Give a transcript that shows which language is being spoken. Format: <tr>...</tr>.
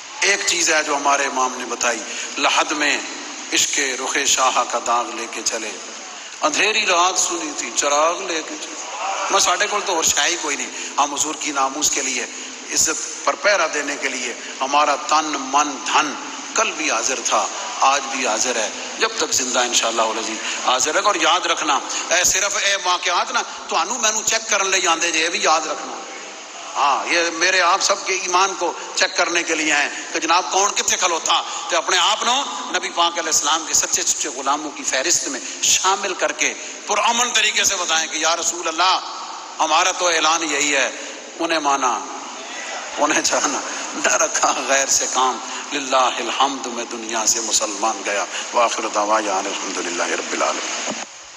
<ur>ایک چیز ہے جو ہمارے امام نے بتائی، لحد میں عشق رخ شاہ کا داغ لے کے چلے، اندھیری رات سنی تھی چراغ لے کے چلے.</ur> <pa>میں ساڈے کول تو اور شاہی کوئی نہیں.</pa> <ur>ہم حضور کی ناموس کے لیے، عزت پر پہرا دینے کے لیے ہمارا تن من دھن کل بھی حاضر تھا، آج بھی حاضر ہے، جب تک زندہ انشاءاللہ العزیز حاضر ہے.</ur> <pa>اور یاد رکھنا صرف اے واقعات نا تانوں مینوں چیک کرن لئی آندے جے، بھی یاد رکھنا.</pa> <ur>ہاں یہ میرے آپ سب کے ایمان کو چیک کرنے کے لیے ہیں کہ جناب کون کتنے کھلوتا، تو اپنے آپ نو نبی پاک علیہ السلام کے سچے سچے غلاموں کی فہرست میں شامل کر کے پرامن طریقے سے بتائیں کہ یا رسول اللہ ہمارا تو اعلان یہی ہے، انہیں مانا انہیں جانا، نہ رکھا غیر سے کام، للہ الحمد میں دنیا سے مسلمان گیا.</ur> <ar>وآخر دعوانا الحمدللہ رب العالمین.</ar>